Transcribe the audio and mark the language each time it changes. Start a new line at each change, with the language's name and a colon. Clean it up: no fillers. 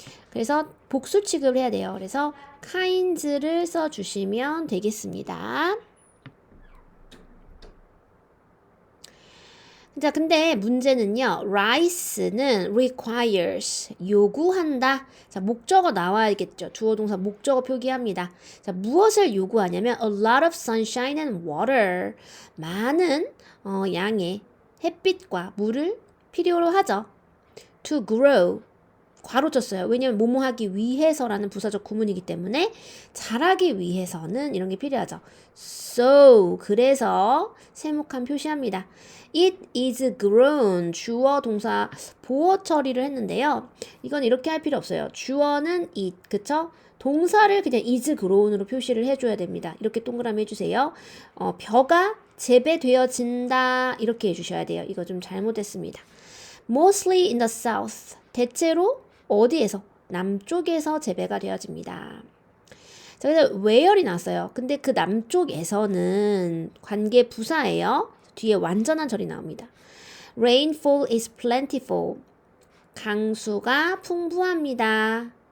Korean: 그래서 복수 취급을 해야 돼요. 그래서 kinds를 써주시면 되겠습니다. 자, 근데 문제는요. rice는 requires 요구한다. 자, 목적어 나와야겠죠. 주어 동사 목적어 표기합니다. 자, 무엇을 요구하냐면
English: a lot of sunshine and water.
Korean: 많은 양의 햇빛과 물을 필요로 하죠.
English: to grow
Korean: 괄호 쳤어요. 왜냐면 뭐뭐 하기 위해서라는 부사적 구문이기 때문에 자라기 위해서는 이런 게 필요하죠. So 그래서 세목한 표시합니다.
English: It is grown
Korean: 주어 동사 보어 처리를 했는데요. 이건 이렇게 할 필요 없어요. 주어는 it 그쵸? 동사를 그냥
English: is grown
Korean: 으로 표시를 해줘야 됩니다. 이렇게 동그라미 해주세요. 벼가 재배되어진다 이렇게 해주셔야 돼요. 이거 좀 잘못했습니다.
English: Mostly in the south
Korean: 대체로 어디에서? 남쪽에서 재배가 되어집니다. 자, 그래서 where이 나왔어요. 근데 그 남쪽에서는 관계 부사예요. 뒤에 완전한 절이 나옵니다.
English: Rainfall is plentiful.
Korean: 강수가 풍부합니다.